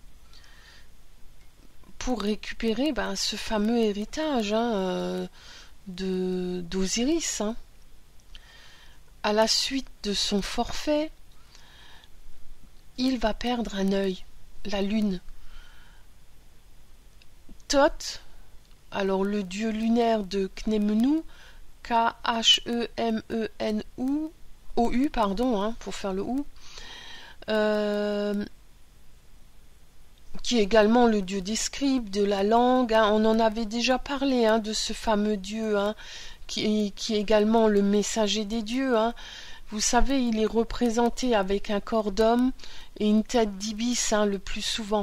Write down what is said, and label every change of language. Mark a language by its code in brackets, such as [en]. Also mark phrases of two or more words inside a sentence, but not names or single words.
[fr] Pour récupérer ce fameux héritage d'Osiris. À la suite de son forfait, il va perdre un œil, la lune. Thoth, alors le dieu lunaire de Khnemenu, K-H-E-M-E-N-O-U, pour faire le OU, qui est également le dieu des scribes, de la langue. On en avait déjà parlé de ce fameux dieu, qui est également le messager des dieux. Vous savez, il est représenté avec un corps d'homme et une tête d'ibis le plus souvent.